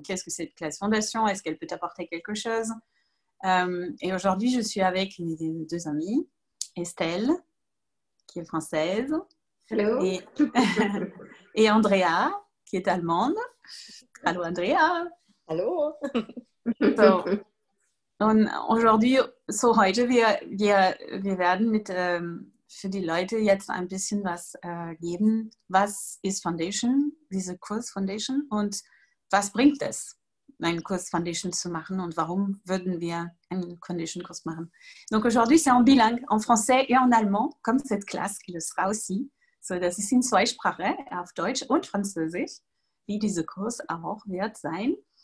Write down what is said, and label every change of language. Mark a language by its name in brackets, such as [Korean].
[French] Qu'est-ce que c'est cette classe fondation? Est-ce qu'elle peut t'apporter quelque chose? Et aujourd'hui, je suis avec mes deux amies, Estelle, qui est française, [English] Hello. [French] et Andrea, qui est allemande. [German] Hallo Andrea. Hallo. So, und [French] aujourd'hui, [German] heute, wir werden für die Leute jetzt ein bisschen was geben. Was ist Foundation, diese Kurs Foundation, und was bringt es, einen Kurs Foundation zu machen, und warum würden wir einen Foundation-Kurs machen? [French] Donc aujourd'hui, c'est en bilingue, en français et en allemand, comme cette classe qui le sera aussi. [German] So, das ist in zwei Sprachen, auf Deutsch und Französisch, wie dieser Kurs auch wird sein.